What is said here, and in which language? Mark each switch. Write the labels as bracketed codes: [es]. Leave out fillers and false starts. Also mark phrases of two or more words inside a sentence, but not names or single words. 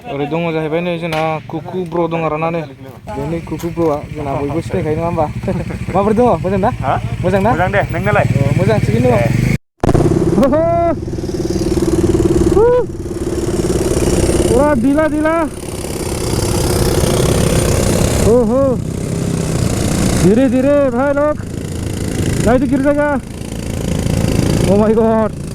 [brx] ओरै दङ जाहैबाय नै जोंना कुकु ब्र दङ आरोना नै बेनि कुकु ब्रआ जोंना बयबो सिनायखायो नङा होमबा माबोरै दङ मोजां ना मोजां ना मोजां दे नोंनालाय मोजां थिगैनो दङ [hi] पूरा ढीला ढीला ओहो धीरे धीरे भाई लोग नहीं तो गिर जाएगा [en] oh my god